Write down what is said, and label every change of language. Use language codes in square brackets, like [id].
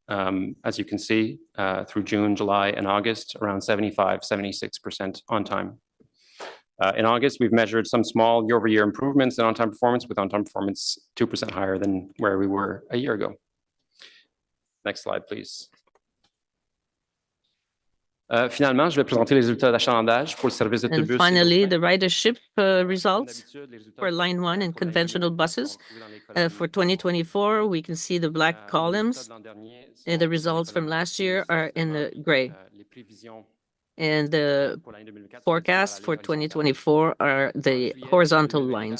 [en] As you can see, through June, July, and August, around 75, 76% on time. In August, we've measured some small year-over-year improvements in on-time performance, with on-time performance 2% higher than where we were a year ago. Next slide, please. [fr] Finalement, je vais présenter les résultats d'achalandage pour le service d'autobus. [en] And finally, the ridership results for Line 1 and conventional buses. For 2024, we can see the black columns, and the results from last year are in the gray. And the forecast for 2024 are the horizontal lines.